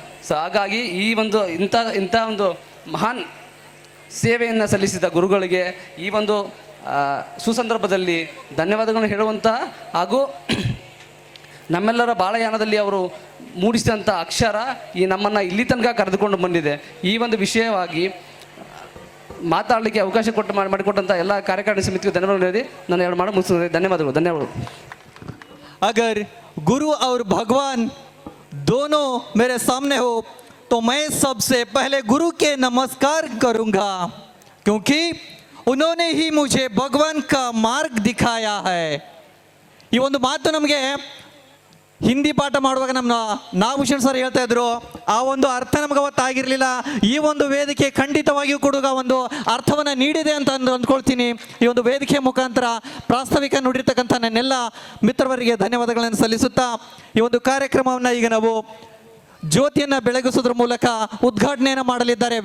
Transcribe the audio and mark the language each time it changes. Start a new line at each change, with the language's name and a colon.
Kannada: So ಹಾಗಾಗಿ ಈ ಒಂದು ಇಂಥ ಒಂದು ಮಹಾನ್ ಸೇವೆಯನ್ನು ಸಲ್ಲಿಸಿದ ಗುರುಗಳಿಗೆ ಈ ಒಂದು ಸುಸಂದರ್ಭದಲ್ಲಿ ಧನ್ಯವಾದಗಳನ್ನು ಹೇಳುವಂಥ ಹಾಗೂ ನಮ್ಮೆಲ್ಲರ ಬಾಳಯಾನದಲ್ಲಿ ಅವರು ಮೂಡಿಸಿದಂಥ ಅಕ್ಷರ ಈ ನಮ್ಮನ್ನು ಇಲ್ಲಿ ತನಕ ಕರೆದುಕೊಂಡು ಬಂದಿದೆ. ಈ ಒಂದು ವಿಷಯವಾಗಿ ಮಾತಾಡಲಿಕ್ಕೆ ಅವಕಾಶ ಮಾಡಿಕೊಟ್ಟಂಥ ಎಲ್ಲ ಕಾರ್ಯಕಾರಿಣಿ ಸಮಿತಿಗೂ ಧನ್ಯವಾದಗಳು ಹೇಳಿ ನಾನು ಎರಡು ಮಾಡಿ ಮುಗಿಸ್ತೇನೆ. ಧನ್ಯವಾದಗಳು.
Hindi: अगर गुरु और भगवान दोनों मेरे सामने हो तो मैं सबसे पहले गुरु के नमस्कार करूंगा, क्योंकि उन्होंने ही मुझे भगवान का मार्ग दिखाया है.
Kannada: ಈ ಒಂದು ಮಾತು ನಮಗೆ ಹಿಂದಿ ಪಾಠ ಮಾಡುವಾಗ ನಮ್ಮ ನಾಗಭೂಷಣ್ ಸರ್ ಹೇಳ್ತಾ ಇದ್ರು, ಆ ಒಂದು ಅರ್ಥ ನಮಗೆ ಅವತ್ತಾಗಿರಲಿಲ್ಲ. ಈ ಒಂದು ವೇದಿಕೆ ಖಂಡಿತವಾಗಿಯೂ ಕೂಡ ಒಂದು ಅರ್ಥವನ್ನು ನೀಡಿದೆ ಅಂತ ಅಂದ್ಕೊಳ್ತೀನಿ. ಈ ಒಂದು ವೇದಿಕೆ ಮುಖಾಂತರ ಪ್ರಾಸ್ತಾವಿಕ ನುಡಿರ್ತಕ್ಕಂಥ ನನ್ನೆಲ್ಲ ಮಿತ್ರವರಿಗೆ ಧನ್ಯವಾದಗಳನ್ನು ಸಲ್ಲಿಸುತ್ತಾ ಈ ಒಂದು ಕಾರ್ಯಕ್ರಮವನ್ನು ಈಗ ನಾವು ಜ್ಯೋತಿಯನ್ನು ಬೆಳಗಿಸೋದ್ರ ಮೂಲಕ ಉದ್ಘಾಟನೆಯನ್ನು ಮಾಡಲಿದ್ದಾರೆ.